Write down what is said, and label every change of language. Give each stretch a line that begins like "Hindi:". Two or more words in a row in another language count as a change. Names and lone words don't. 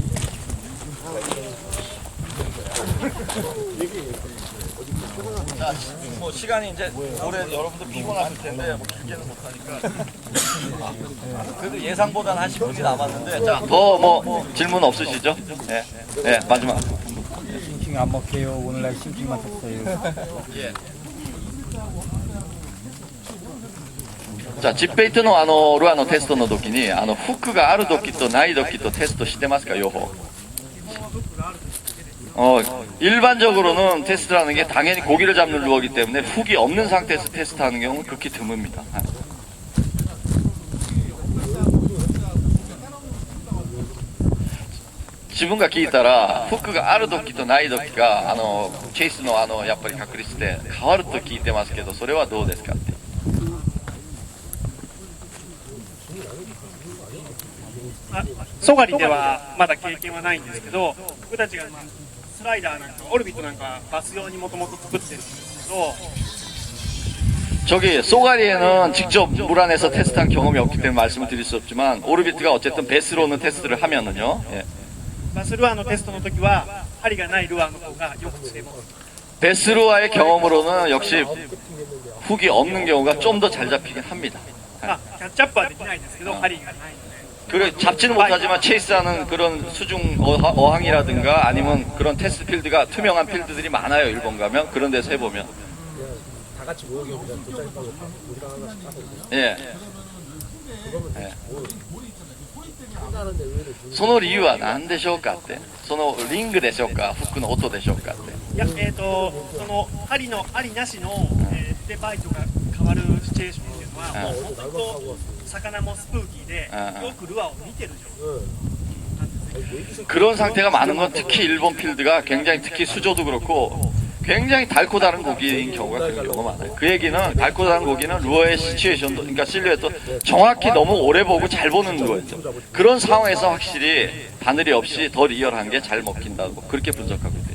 Korean: 자, 뭐 시간이 이제 올해 여러분들 피곤하실 텐데 뭐 길게는 못하니까 그래도 예상보다는 한 10분이 남았는데 자, 더 뭐 질문 없으시죠? 네, 네 마지막. 싱킹 안 먹혀요. 오늘날 싱킹만 쳤어요. 예. 자、
Japanese: ジッペイトのルアーのテストの時にフックがある時とない時とテストしてますか両方?
Korean: 일반적으로는 테스트라는 게 당연히 고기를 잡는 루어이기 때문에 훅이 없는 상태에서 테스트하는 경우는 극히 드뭅니다.
Japanese: 自分が聞いたらフックがある時とない時がチェイスのやっぱり確率で変わると聞いてますけどそれはどうですかって。ソガリではまだ経験はないんですけど僕たちがスライダーなんかオルビットなんかバス用にもともと作ってるんですけど
Korean: 저기 쏘가리에는 직접 물 안에서 테스트한 경험이 없기 때문에 말씀을 드릴 수 없지만 오르비트가 어쨌든 베스로는 테스트를 하면은요. 예.
Japanese: バスルアーのテストの時は針がないルアーの方がよく釣れます
Korean: 베스루와의 경험으로는 역시 훅이 없는 경우가 좀 더 잘 잡히긴 합니다.
Japanese: キャッチアップはできないんですけど針がないので
Korean: 그래 잡지는 못하지만 체이스하는 그런 수중 어항이라든가 아니면 그런 테스트 필드가 투명한 필드들이 많아요. 일본 가면 그런 데서 해보면. 다 같이 모여 계시면 도장하고 우리가 하나씩 따고 예.
Japanese: その理由は何でしょうかって、そのリングでしょうか、フックの音でしょうかって。いや、その針のありなしの、でバイトが変わるシチュエーションっていうのは、もう本当と魚もスプーキーで、よくルアーを見てる状態。
Korean: 그런 상태가 많은 건 특히 일본 필드가 굉장히 특히 수조도 그렇고 굉장히 닳고 다른 고기인 경우가 그런 경우가 많아요. 그 얘기는 닳고 다른 고기는 루어의 시츄에이션도 그러니까 실루엣도 정확히 너무 오래 보고 잘 보는 거였죠. 그런 상황에서 확실히 바늘이 없이 더 리얼한 게 잘 먹힌다고 그렇게 분석하고 있대요.